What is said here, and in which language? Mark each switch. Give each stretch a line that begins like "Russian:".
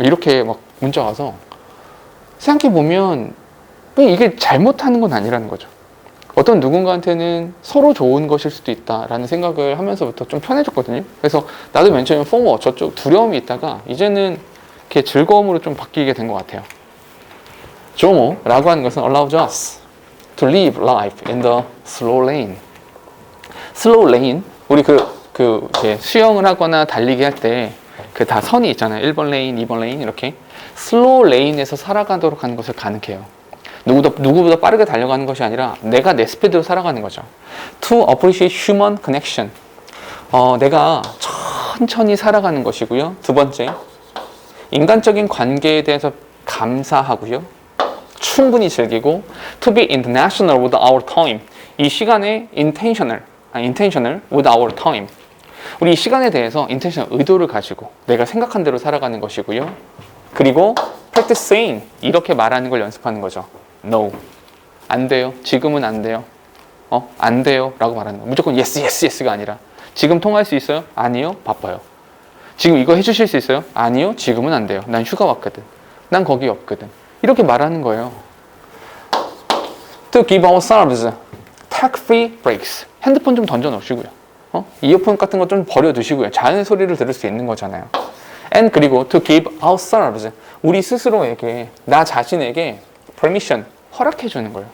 Korean: 이렇게 막 문자 와서 생각해보면 이게 잘못하는 건 아니라는 거죠. 어떤 누군가한테는 서로 좋은 것일 수도 있다라는 생각을 하면서부터 좀 편해졌거든요. 그래서 나도 맨 처음에 포모 저쪽 두려움이 있다가 이제는 이렇게 즐거움으로 좀 바뀌게 된 것 같아요. 조모라고 하는 것은
English: allows us to live life in the slow lane.
Korean: 슬로우 레인, 우리 이제 수영을 하거나 달리기 할 때 그 다 선이 있잖아요. 1번 레인, 2번 레인 이렇게 슬로우 레인에서 살아가도록 하는 것을 가능해요. 누구보다 빠르게 달려가는 것이 아니라 내가 내 스피드로 살아가는 거죠.
English: To appreciate human connection.
Korean: 내가 천천히 살아가는 것이고요. 두 번째, 인간적인 관계에 대해서 감사하고요. 충분히 즐기고
English: to be international with our time.
Korean: 이 시간에
English: intentional with our time.
Korean: 우리 이 시간에 대해서 intentional 의도를 가지고 내가 생각한 대로 살아가는 것이고요. 그리고
English: practice saying
Korean: 이렇게 말하는 걸 연습하는 거죠. No, 안 돼요. 지금은 안 돼요. 안 돼요. 라고 말하는 거. 무조건 yes가 아니라 지금 통화할 수 있어요? 아니요. 바빠요. 지금 이거 해주실 수 있어요? 아니요. 지금은 안 돼요. 난 휴가 왔거든. 난 거기 없거든. 이렇게 말하는 거예요.
English: To give ourselves tech-free breaks.
Korean: 핸드폰 좀 던져 놓으시고요. 이어폰 같은 거 좀 버려 두시고요. 자연의 소리를 들을 수 있는 거잖아요. And 그리고
English: to give ourselves
Korean: 우리 스스로에게 나 자신에게 permission 허락해 주는 거예요.